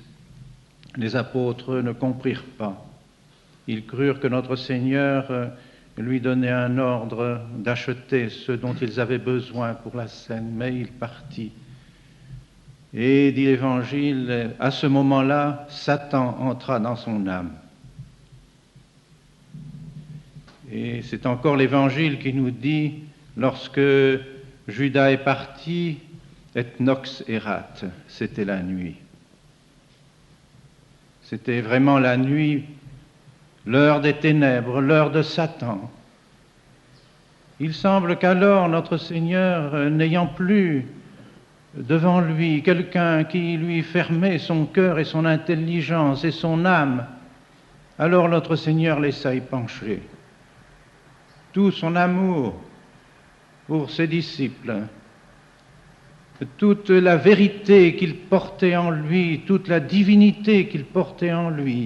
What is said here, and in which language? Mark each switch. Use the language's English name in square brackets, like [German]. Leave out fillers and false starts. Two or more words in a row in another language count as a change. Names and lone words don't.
[French] Les apôtres ne comprirent pas. Ils crurent que notre Seigneur lui donnait un ordre d'acheter ce dont ils avaient besoin pour la scène, mais il partit. Et, dit l'Évangile, à ce moment-là, Satan entra dans son âme. Et c'est encore l'Évangile qui nous dit, lorsque Judas est parti, [Latin] et nox erat, [French] c'était la nuit. C'était vraiment la nuit, l'heure des ténèbres, l'heure de Satan. Il semble qu'alors notre Seigneur, n'ayant plus devant lui quelqu'un qui lui fermait son cœur et son intelligence et son âme, alors notre Seigneur laissa y pencher tout son amour pour ses disciples, toute la vérité qu'il portait en lui, toute la divinité qu'il portait en lui.